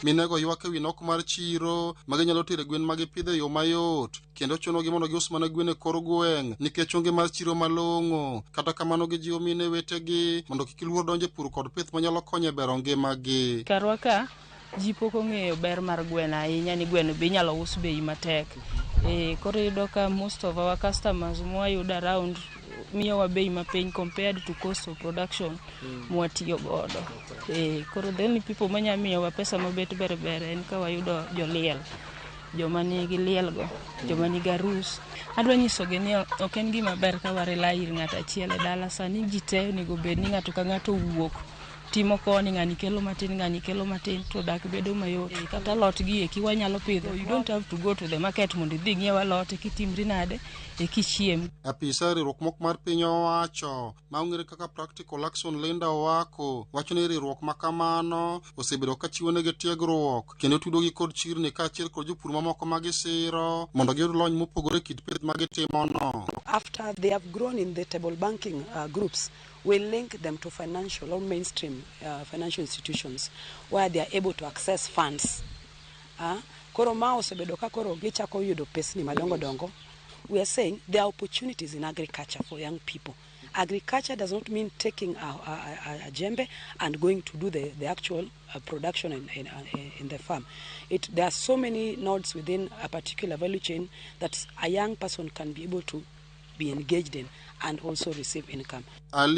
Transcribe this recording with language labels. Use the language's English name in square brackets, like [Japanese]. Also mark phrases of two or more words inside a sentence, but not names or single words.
[Luo (Kenya and Tanzania)] Minego ywak e wi nok mar chiro magi nyalo tere gwen magi pidho yo mayot kendo chuno gi mondo gius mana gwen e kor gweng' nikech onge mar chiro malong'o. Kata kamano gijiwo mine wetegi mondo kik luor donje pur kod pith manyalo konyo e bero ngimagi. Karwa ka ji pok ong'eyo ber mar gweno ahinya ni gweno be inyalo us bei matek. Koro iyudo ka [English] most of our customers [Luo (Kenya and Tanzania)] mwayudo around miyowa bei mapiny [English] compared to cost of production [Luo (Kenya and Tanzania)] mwatiyo godo. Koro [English] the only people [Luo (Kenya and Tanzania)] manya miyowa pesa mabet ber en ka wayudo joliel, joma nigi liel go, joma nigi arus. Adwa nyisogi ni ok en gima ber ka warela ir ng'ato achiel e dala. Sani ji te onego bed ni ng'ato ka ng'ato wuok timo koni, ng'ani kelo matin to dak bedo mayot. Kata lot gi eki wanyalo pidho. [English] You don't have to go to the market [Luo (Kenya and Tanzania)] mondo idhi ng'iew alot kitimri nade kichiem. Apisa riwruok mok mar piny owacho ma ong'ere kaka Practical Action Linda Owako wacho ni riwruok ma kamano osebedo ka chiwo negi tiegruok kendo tudo gi kod chirni kaachiel kod jopur mamoko magisiro mondo giyud lony mopogore kit pith magitimono. [English] After they have grown in the table banking groups, we link them to financial or mainstream financial institutions where they are able to access funds. Koro ma osebedo ka koro gichako yudo pesni madongo. We are saying there are opportunities in agriculture for young people. Agriculture does not mean taking a jembe and going to do the actual production in the farm. There are so many nodes within a particular value chain that a young person can be able to be engaged in and also receive income.